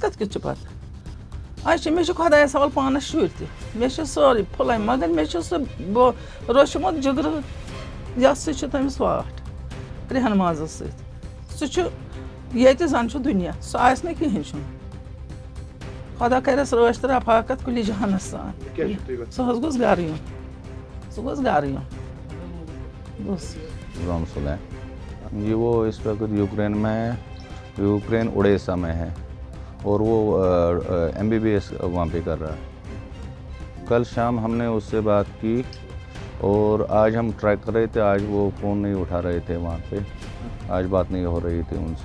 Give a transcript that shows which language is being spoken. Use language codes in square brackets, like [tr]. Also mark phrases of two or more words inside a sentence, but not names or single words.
[ks] کَتھ کیُتھ چھُ پَتہٕ اَسہِ چھِ مےٚ چھُ خۄدایَس حوالہٕ پانَس شُرۍ تہِ مےٚ چھِ سورُے پھٕلَے مگر مےٚ چھُ سُہ روٚچھمُت جِگرٕ یَتھ سۭتۍ چھِ تٔمِس واٹھ رِہن مازَس سۭتۍ سُہ چھُ ییٚتہِ زَن چھُ دُنیا سُہ آسہِ نہٕ کِہیٖنۍ چھُنہٕ خۄدا کَرٮ۪س رٲچھ تہٕ رفاقت کُلہِ جہانَس سان سُہ حظ گوٚژھ گَرٕ یُن سُہ گوٚژھ گَرٕ یُن بس [ur] جی وہ اس وقت یوکرین میں ہے یوکرین اڑیسہ میں ہے اور وہ MBBS وہاں پہ کر رہا ہے کل شام ہم نے اس سے بات کی اور آج ہم ٹرائی کر رہے تھے آج وہ فون نہیں اٹھا رہے تھے وہاں پہ آج بات نہیں ہو رہی تھی ان سے